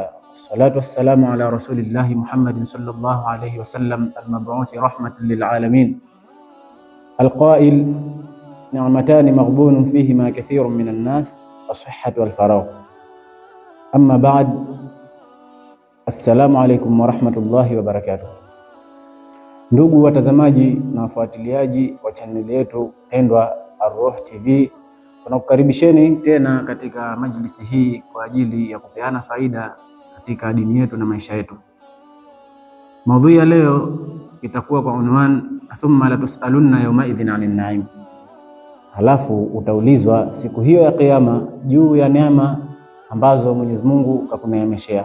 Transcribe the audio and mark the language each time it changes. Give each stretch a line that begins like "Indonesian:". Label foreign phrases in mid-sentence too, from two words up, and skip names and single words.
Arabic: الصلاة والسلام على رسول الله محمد صلى الله عليه وسلم المبعوث رحمة للعالمين القائل نعمتان مغبون فيهما كثير من الناس الصحة والفراغ. أما بعد، السلام عليكم ورحمة الله وبركاته.
Swahili: Ndugu watazamaji na wafuatiliaji wa chaneli yetu pendwa Ar-Ruh TV, tunakukaribisheni tena katika majlisi hii kwa ajili ya kupeana faida katika dini yetu na maisha yetu. Maudhui ya leo itakuwa kwa unwan
Arabic: ثم لتسألن يومئذ عن النعيم,
Swahili: halafu utaulizwa siku hiyo ya Kiyama juu ya neema ambazo Mwenyezi Mungu kakuneemeshea.